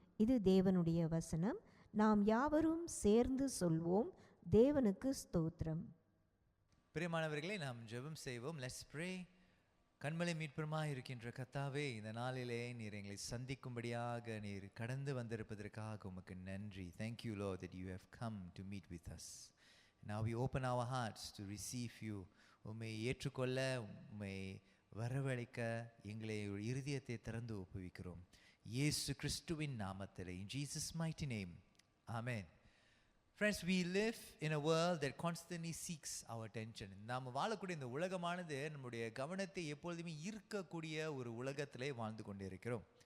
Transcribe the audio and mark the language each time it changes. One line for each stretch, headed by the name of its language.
Tamil: இது தேவனுடைய வசனம். நாம் யாவரும் சேர்ந்து சொல்வோம், தேவனுக்கு ஸ்தோத்திரம். பிரியமானவர்களே, நாம் ஜெபம் செய்வோம்.
English: Let's pray.
Tamil: கண்மலை மீட்புமாய் இருக்கின்ற கர்த்தாவே, இந்த நாளிலே நீர் எங்களை சந்திக்கும்படியாக நீர் கடந்து வந்திருப்பதற்காக உமக்கு நன்றி.
English: Thank you, Lord, that you have come to meet with us. Now we open our hearts to receive you.
Tamil: உம்மை ஏற்றுக்கொள்ள, உம்மை வரவழைக்க எங்களை இருதயத்தை திறந்து ஒப்புவிக்கிறோம். இயேசு கிறிஸ்துவின் நாமத்திலே,
English: in Jesus mighty name. Amen. Friends, we live in a world that constantly seeks our attention.
Tamil: நாம் வாழக்கூடிய இந்த உலகமானது நம்முடைய கவனத்தை எப்பொழுதுமே ஈர்க்கக்கூடிய ஒரு உலகத்திலே வாழ்ந்து கொண்டு இருக்கிறோம்.